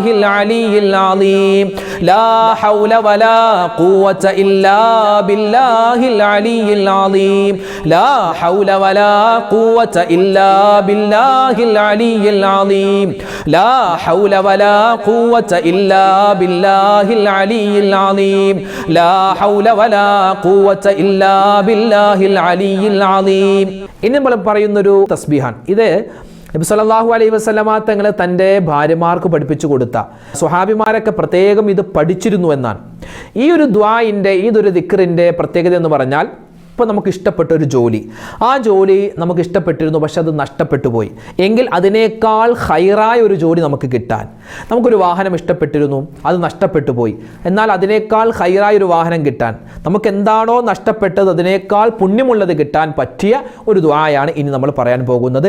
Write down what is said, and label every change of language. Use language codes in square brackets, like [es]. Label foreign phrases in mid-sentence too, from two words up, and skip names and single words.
[ar] العلي العظيم لا حول ولا قوة إلا بالله العلي العظيم لا حول ولا قوة إلا بالله العلي العظيم لا حول ولا قوة إلا بالله العلي العظيم لا حول ولا قوة إلا بالله العلي العظيم [ml] ഇനി നമ്മൾ പറയുന്നൊരു തസ്ബീഹാണ്. ഇത് നബി [ar] صلى الله عليه وسلم [ml] തങ്ങൾ തൻ്റെ ഭാര്യമാർക്ക് പഠിപ്പിച്ചു കൊടുത്ത സ്വഹാബിമാരൊക്കെ പ്രത്യേകം ഇത് പഠിച്ചിരുന്നു എന്നാണ്. ഈ ഒരു ദുആഇൻ്റെ ഇതൊരു ദിക്റിൻ്റെ പ്രത്യേകത എന്ന് പറഞ്ഞാൽ, ഇപ്പോൾ നമുക്ക് ഇഷ്ടപ്പെട്ട ഒരു ജോലി, ആ ജോലി നമുക്ക് ഇഷ്ടപ്പെട്ടിരുന്നു, പക്ഷെ അത് നഷ്ടപ്പെട്ടു പോയി എങ്കിൽ അതിനേക്കാൾ ഹൈറായ ഒരു ജോലി നമുക്ക് കിട്ടാൻ, നമുക്കൊരു വാഹനം ഇഷ്ടപ്പെട്ടിരുന്നു, അത് നഷ്ടപ്പെട്ടു പോയി, എന്നാൽ അതിനേക്കാൾ ഹൈറായ ഒരു വാഹനം കിട്ടാൻ, നമുക്ക് എന്താണോ നഷ്ടപ്പെട്ടത് അതിനേക്കാൾ പുണ്യമുള്ളത് കിട്ടാൻ പറ്റിയ ഒരു ദുആയാണ് ഇനി നമ്മൾ പറയാൻ പോകുന്നത്.